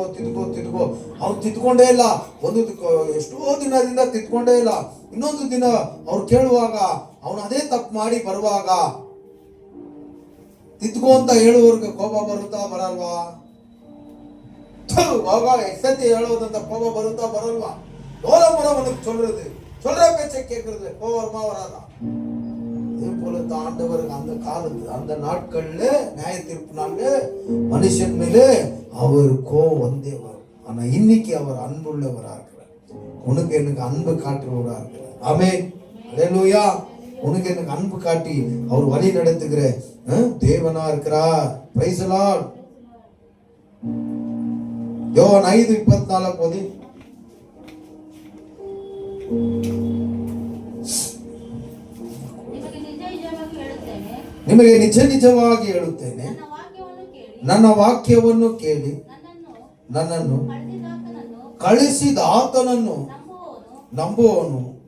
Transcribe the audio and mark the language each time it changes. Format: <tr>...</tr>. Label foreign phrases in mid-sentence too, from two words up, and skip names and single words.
<kn>ಅವ್ನು ತಿದ್ಕೊಂಡೇ ಇಲ್ಲ. ಎಷ್ಟೋ ದಿನದಿಂದ ತಿದ್ಕೊಂಡೇ ಇಲ್ಲ. ಇನ್ನೊಂದು ದಿನ ಅವ್ರು ಕೇಳುವಾಗ ಅವನು ಅದೇ ತಪ್ಪು ಮಾಡಿ ಬರುವಾಗ ತಿದ್ಕೋ ಅಂತ ಹೇಳುವವ್ರಿಗೆ ಕೋಪ ಬರುತ್ತಾ ಬರಲ್ವಾ? ಎಷ್ಟಂತೆ ಹೇಳೋದಂತ ಕೋಪ ಬರುತ್ತಾ ಬರಲ್ವಾ?</kn> <ta>அவனுக்கு சொல்றது சொல்ற பேச்சை கேட்கறது கோவமா வராதா? அதே போல ஆண்டவருக்கு அந்த காலத்து அந்த நாட்கள்ல நியாய தீர்ப்பு நாள்ல மனுஷன் மேலே அவர் கோவம் வந்தே வரும். ஆனா இன்னைக்கு அவர் அன்புள்ளவரா இருக்கிறார். உனக்கு எனக்கு அன்பு காட்டுறவரா இருக்கிறார். ஆமென், அல்லேலூயா. உனக்கு எனக்கு அன்பு காட்டி அவர் வழி நடத்துகிற தேவனா இருக்கிறார்.</ta> <en>Praise the Lord. யோவான் 5:24 ಓದಿ.</en> <kn>ನಿಮಗೆ ನಿಜ ನಿಜವಾಗಿ ಹೇಳುತ್ತೇನೆ, ನನ್ನ ವಾಕ್ಯವನ್ನು ಕೇಳಿ ನನ್ನನ್ನು ಕಳಿಸಿದ ಆತನನ್ನು ನಂಬುವವನು.</kn>